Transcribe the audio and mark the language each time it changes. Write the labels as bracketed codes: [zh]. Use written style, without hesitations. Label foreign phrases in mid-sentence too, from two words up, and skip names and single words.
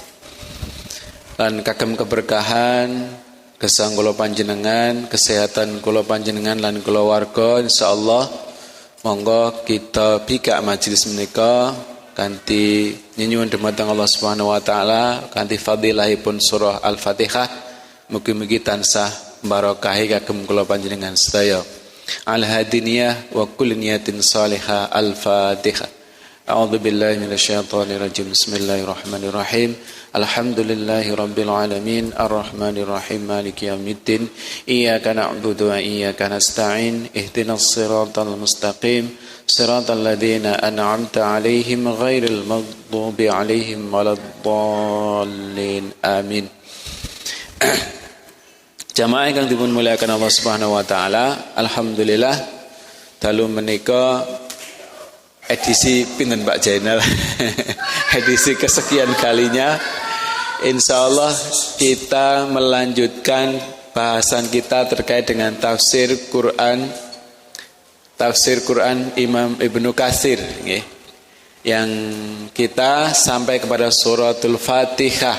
[jv] Lan kagem keberkahan gesang kula panjenengan, kesehatan kula panjenengan lan keluarga insyaallah monggo kita bikak majelis menika kanthi nyuwun dumateng Allah [ar] سبحانه وتعالى [jv] kanthi fadilahipun surah Al-Fatihah mugi-mugi tansah barakahi kagem kula panjenengan sedaya. [ar] الهادنية وكل نية صالحة. Al-Fatihah. أعوذ بالله من الشيطان الرجيم بسم الله الرحمن الرحيم. الحمد لله رب العالمين الرحمن الرحيم مالك يوم الدين إياك نعبد وإياك نستعين اهدنا الصراط المستقيم صراط الذين أنعمت عليهم غير المغضوب عليهم ولا الضالين آمين. [jv] Jamaah ingkang dipun muliakan Allah [ar] سبحانه وتعالى, [jv] alhamdulillah dalu menika edisi pinten Pak Jainal [id] edisi kesekian kalinya insyaallah kita melanjutkan bahasan kita terkait dengan tafsir Quran Imam Ibnu Katsir yang kita sampai kepada suratul Fatihah.